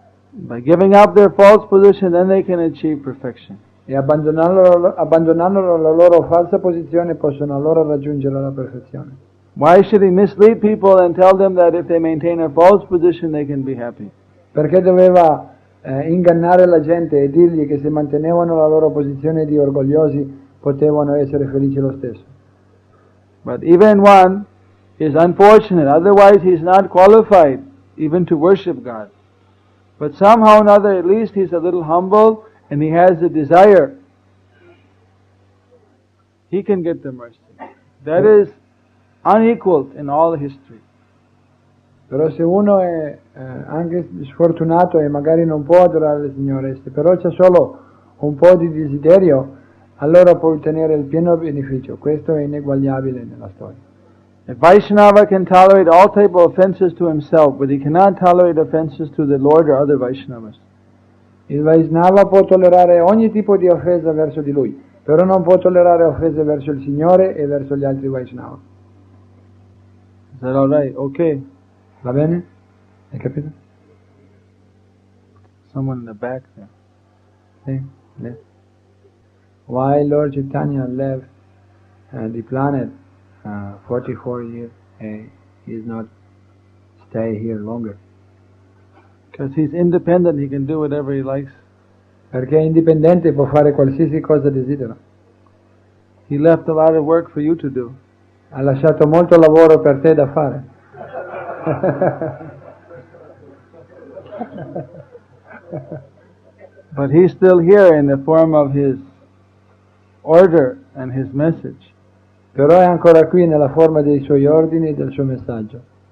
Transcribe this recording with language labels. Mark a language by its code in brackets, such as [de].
[en] By giving up their false position, then they can achieve perfection. [it] E abbandonando la loro falsa posizione possono allora raggiungere la perfezione. [en] Why should he mislead people and tell them that if they maintain a false position they can be happy? [it] Perché doveva ingannare la gente e dirgli che se mantenevano la loro posizione di orgogliosi potevano essere felici lo stesso. [en] But even one is unfortunate, otherwise he is not qualified even to worship God. But somehow or another, at least he's a little humble and he has a desire. He can get the mercy. That is unequaled in all history. [it] Però se uno è anche sfortunato e magari non può adorare il Signore, se però c'è solo un po' di desiderio, allora può ottenere il pieno beneficio. Questo è ineguagliabile nella storia. [en] A Vaishnava can tolerate all type of offenses to himself, but he cannot tolerate offenses to the Lord or other Vaishnavas. [it] Il Vaishnava può tollerare ogni tipo di offesa verso di lui, però non può tollerare offese verso il Signore e verso gli altri Vaishnava. [en] Is that all right? Okay. [it] Va bene? Hai capito? [en] Someone in the back there. [it] Sì. [en] Yes. Why Lord Chaitanya left the planet 44 years, he is not stay here longer? Because he's independent, he can do whatever he likes. [it] Perché è indipendente, può fare qualsiasi cosa desidera. [en] He left a lot of work for you to do. [it] Ha lasciato molto lavoro per te da fare. [en] But he's still here in the form of his order and his message. [it] Però è ancora qui nella forma dei suoi ordini e del suo messaggio.